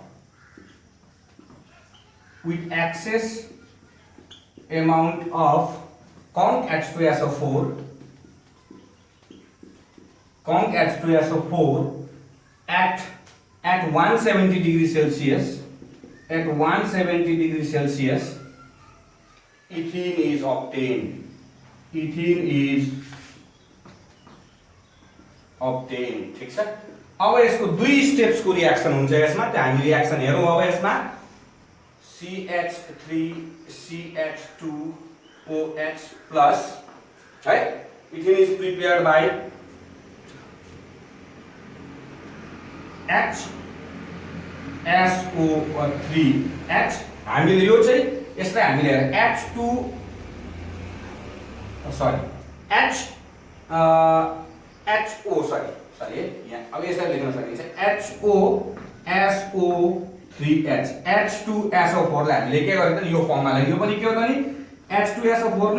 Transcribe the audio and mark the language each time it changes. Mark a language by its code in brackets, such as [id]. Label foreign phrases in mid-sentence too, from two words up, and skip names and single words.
[en] conc H2SO4 at 170 degrees Celsius, ethene is obtained. [ne] ठीक छ। अब यसको दुई स्टेप्सको रिएक्सन हुन्छ यसमा, त्यो हामी रिएक्सन हेरौँ। अब यसमा CH3CH2 OH प्लस है [en] ethene is prepared by [ne] HSO3H हामीले यो चाहिँ यसलाई हामीले H2 सरी HO सरी यहाँ अब यसलाई लेख्न सकिन्छ HOSO3H H2SO4 लाई हामीले के गरेको त यो फर्ममा लेख्यो यो पनि के हो त नि H2SO4 नै